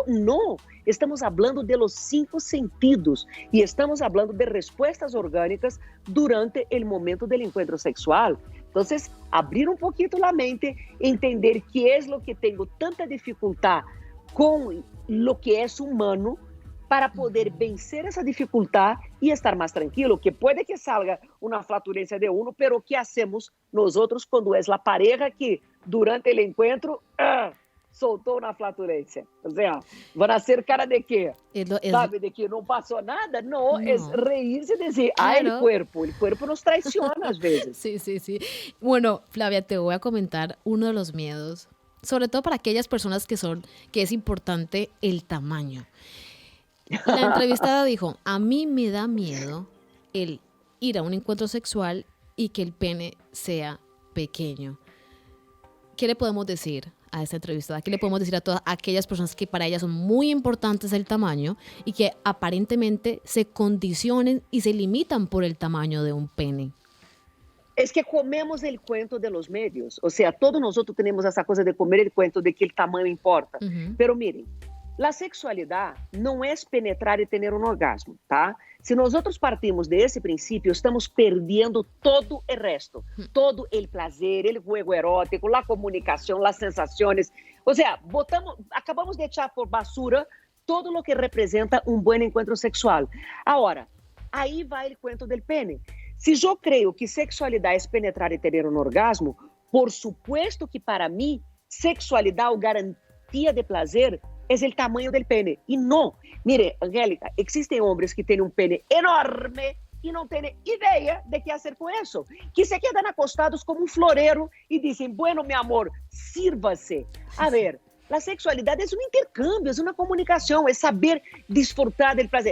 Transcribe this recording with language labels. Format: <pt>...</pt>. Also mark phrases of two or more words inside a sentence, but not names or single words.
<pt>Não, estamos falando de los 5 sentidos e estamos falando de respostas orgânicas durante o momento do encontro sexual. Então, abrir um pouquinho a mente, entender que é o que tenho tanta dificuldade com o que é humano, para poder vencer essa dificuldade e estar mais tranquilo, que pode</pt> <es>que salga</es> <pt>uma flatulência de uno,</pt> <es>pero que hacemos</es> <pt>nós outros quando é a pareja que durante o encontro soltou uma flatulência?</pt> <es>O sea,</es> <pt>vão a ser cara de quê? Sabe, de que não passou nada? Não, é reírse e dizer, claro.</pt> <es>El cuerpo nos traiciona</es> <pt>às vezes.</pt> <es>Sí, sí, sí. Bueno, Flavia, te voy a comentar uno de los miedos, sobre todo para aquellas personas que es importante el tamaño. La entrevistada dijo, a mí me da miedo el ir a un encuentro sexual y que el pene sea pequeño. ¿Qué le podemos decir a esta entrevistada? ¿Qué le podemos decir a todas aquellas personas que para ellas son muy importantes el tamaño y que aparentemente se condicionen y se limitan por el tamaño de un pene? Es que comemos el cuento de los medios. O sea, todos nosotros tenemos esa cosa de comer el cuento de que el tamaño importa. Pero miren,</es> <pt>a sexualidade não é penetrar e ter um orgasmo, tá? Se nós partimos desse princípio, estamos perdendo todo o resto. Todo o prazer, o juego erótico, a comunicação, as sensações. Ou seja, acabamos</pt> <es>de echar por basura</es> <pt>todo o que representa um bom encontro sexual. Agora, aí vai o cuento do pene. Se eu creio que sexualidade é penetrar e ter um orgasmo,</pt> <es>por supuesto que</es> <pt>para mim, sexualidade ou garantia de prazer</pt> <es>es el tamaño del pene. Y no, mire, Angélica, existen hombres que tienen un pene enorme y no tienen idea de qué hacer con eso, que se quedan acostados como un florero y dicen, bueno, mi amor, sírvase. A ver, la sexualidad es un intercambio, es una comunicación, es saber disfrutar del placer.</es>